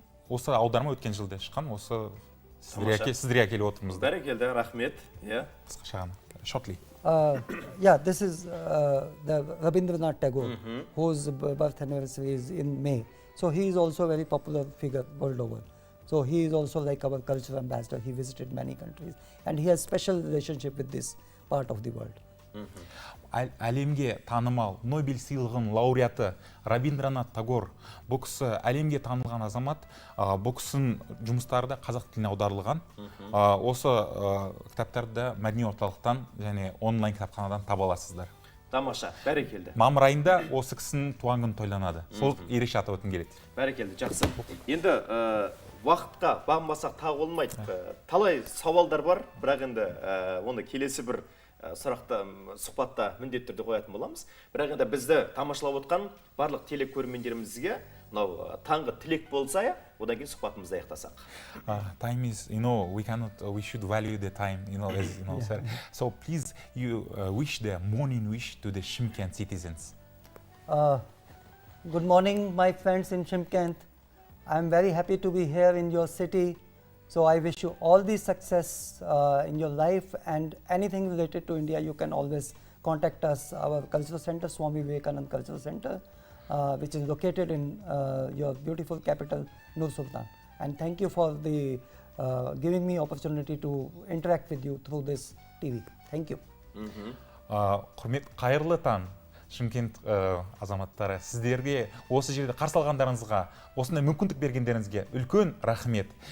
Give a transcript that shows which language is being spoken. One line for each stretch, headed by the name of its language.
Kazakh: Осы аударма өткен жылда шыққан, осы сіздерге әкеліп отырмыз. Бәрекелді, рахмет. Қысқаша ғана, shortly.
English: This is the Rabindranath Tagore, whose birth anniversary is in May. So he is also a very popular figure world over. So he is also like our cultural ambassador. He visited many countries and he has special relationship with this part of the world.
Kazakh: Әлемге танымал Нобель сыйлығының лауреаты Рабиндранат Тагор, бұл кісі әлемге танылған азамат, бұл кісінің жұмыстары да қазақ тіліне аударылған. Осы кітаптарды мәдени орталықтан және онлайн кітапханадан таба аласыздар. Тамаша, бәрекелді. Мамыр айында осы кісінің туған күні тойланады. Сол ерекше атап өткім келеді. Бәрекелді, жақсы. Енді уақытқа бағынбасақ тағы болмайды. Талай сауалдар бар, бірақ енді оны келесі бір сұхбатта міндетті түрде қоятын боламыз. Бірақ енді бізді тамашалап отқан барлық телекөрермендерімізге мынау таңғы тілек болса, одан кейін сұхбатымызды аяқтасақ.
English: Time is, we should value the time, sir. So please, you wish the morning wish to the Shymkent citizens. Good morning, my friends in Shymkent. I'm very happy to be here in your city. So I wish you all the success in your life, and anything related to India, you can always contact us, our cultural center, Swami Vivekanand Cultural Center, which is located in your beautiful capital, Nur-Sultan. And thank you for the giving me opportunity to interact with you through this TV. Thank you.
Kazakh: Құрмет, қайырлы таң, Шымкент азаматтары. Сіздерге осы жерде қарсы алғандарыңызға, осындай мүмкіндік бергендеріңізге үлкен рахмет.